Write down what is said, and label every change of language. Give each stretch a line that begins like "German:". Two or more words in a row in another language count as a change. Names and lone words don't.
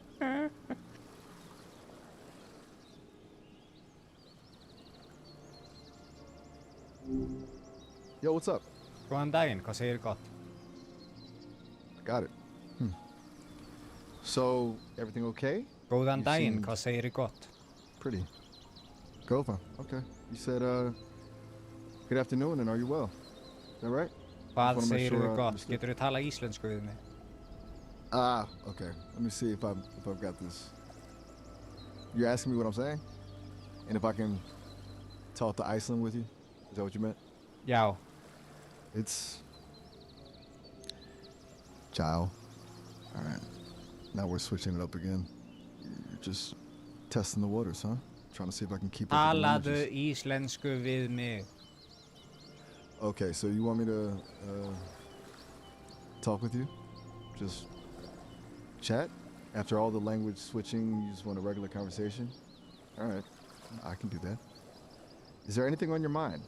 English: Yo, what's up?
Icelandic: Góðan daginn, hvað segir gott?
English: Got it. So, everything okay?
Icelandic: Góðan
English: You
Icelandic: daginn,
English: seemed-
Icelandic: hvað segir gott?
English: Pretty. Gova. Okay. You said, good afternoon, and are you well? Is that right?
Icelandic: Hvað
English: wanna make
Icelandic: segir
English: sure I
Icelandic: gott?
English: understood.
Icelandic: Getur þú tala íslensku við mig?
English: Ah, okay. Let me see if I've got this. You're asking me what I'm saying? And if I can talk to Iceland with you? Is that what you meant?
Icelandic: Já.
English: It's Ciao. All right. Now we're switching it up again. You're just testing the waters, huh? Trying to see if I can keep up with the
Icelandic: Talaðu
English: languages.
Icelandic: íslensku við mig.
English: Okay, so you want me to talk with you? Just chat? After all the language switching, you just want a regular conversation? All right, I can do that. Is there anything on your mind?